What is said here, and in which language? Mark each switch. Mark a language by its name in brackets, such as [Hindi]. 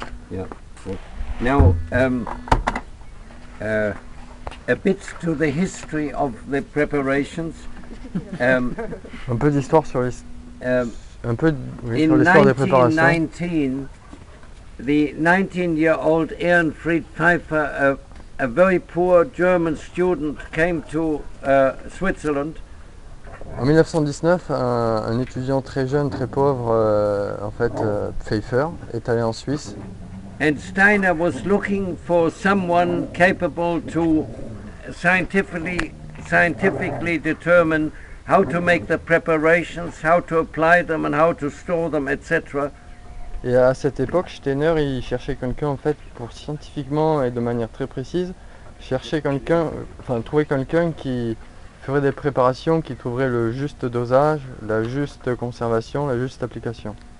[English] Yeah. Now, a bit to the history of the preparations. [French] Un peu d'histoire sur l'histoire [English] In [French] des préparations. [English] 1919, the 19-year-old Ehrenfried Pfeiffer, a very poor German student, came to Switzerland. [French] En 1919, un étudiant très jeune, très pauvre, Pfeiffer, est allé en Suisse. [English] And Steiner was looking for someone capable to scientifically determine how to make the preparations, how to apply them and how to store them, etc. [French] Et à cette époque, Steiner, il cherchait quelqu'un en fait pour scientifiquement et de manière très précise, trouver quelqu'un qui ferait des préparations, qui trouverait le juste dosage, la juste conservation, la juste application.